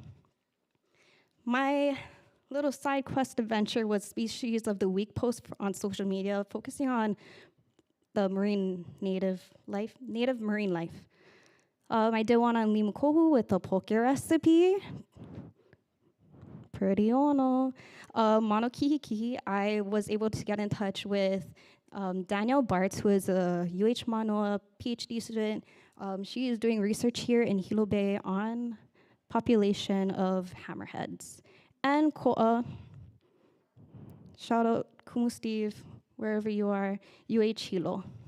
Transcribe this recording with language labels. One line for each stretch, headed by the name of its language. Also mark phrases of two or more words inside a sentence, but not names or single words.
English: My little side quest adventure was Species of the Week post on social media, focusing on the native marine life. I did one on limukohu with a poke recipe. Pretty ono.
Hawaiian: Mono kihi,
English: I was able to get in touch with Danielle Bartz, who is a UH Manoa PhD student. She is doing research here in Hilo Bay on population of hammerheads. And ko'a, Shout out Kumu Steve, wherever you are, Hilo.